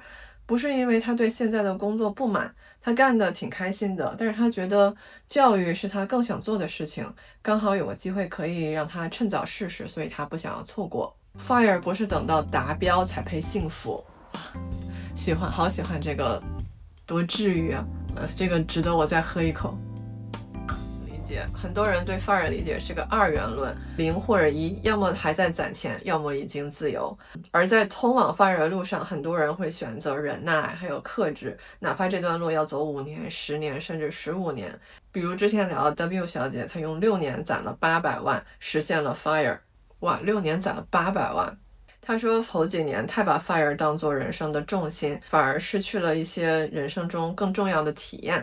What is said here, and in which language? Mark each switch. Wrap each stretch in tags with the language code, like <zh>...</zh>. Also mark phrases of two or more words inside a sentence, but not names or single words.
<zh>不是因為他對現在的工作不滿，他幹得挺開心的，但是他覺得教育是他更想做的事情，剛好有個機會可以讓他趁早試試，所以他不想要錯過。Fire 不是等到達標才配幸福。喜歡，好喜歡這個，多治癒啊！這個值得我再喝一口。很多人对 FIRE 理解是個二元論，0或者1，要麼還在攢錢，要麼已經自由。而在通往 FIRE 的路上，很多人會選擇忍耐還有克制，哪怕這段路要走5年、10年甚至15年。比如之前聊的 W 小姐，她用6年攢了800萬實現了 FIRE。哇，6年攢了800萬。他說頭幾年太把 FIRE 當作人生的重心，反而失去了一些人生中更重要的體驗。</zh>